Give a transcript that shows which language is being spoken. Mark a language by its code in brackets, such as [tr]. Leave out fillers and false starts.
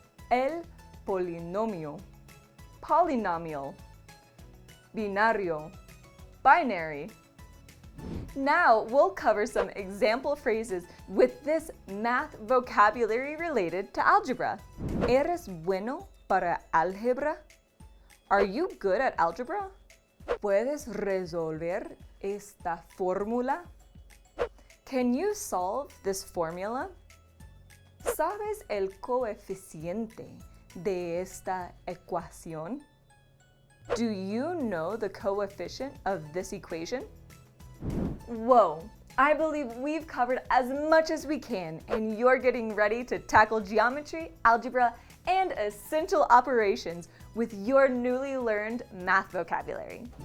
[en] El polinomio, polynomial. Binario, binary. Now we'll cover some example phrases with this math vocabulary related to algebra. [es] ¿Eres bueno para álgebra? [en] Are you good at algebra? [es] ¿Puedes resolver esta fórmula? [en] Can you solve this formula? [es] ¿Sabes el coeficiente de esta ecuación? [en] Do you know the coefficient of this equation? Whoa, I believe we've covered as much as we can, and you're getting ready to tackle geometry, algebra, and essential operations with your newly learned math vocabulary.